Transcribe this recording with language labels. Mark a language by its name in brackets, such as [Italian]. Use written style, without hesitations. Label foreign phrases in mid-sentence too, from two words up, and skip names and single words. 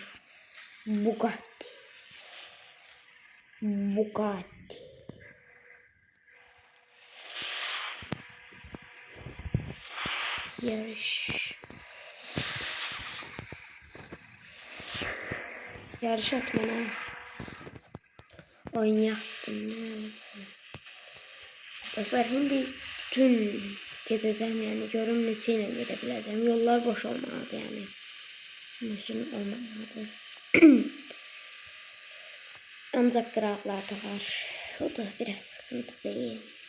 [Azerbaijani] Bugatti. Yarış atmana. Oynayaq. Dostlar, şimdi bütün gedəcəm, yəni görüm neçə ilə gedə biləcəm. Yollar boş olmalıdır, yəni. Maşın olmamalıdır. Ancaq qıraqlar da var. [Turkish] O da biraz sıkıntı değil.